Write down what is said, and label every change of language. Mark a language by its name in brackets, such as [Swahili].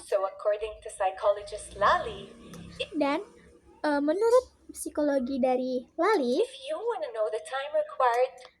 [English] So according to psychologist Lally, [Indonesian] Dan menurut psikologi dari Lali, [English] if you want to know the time required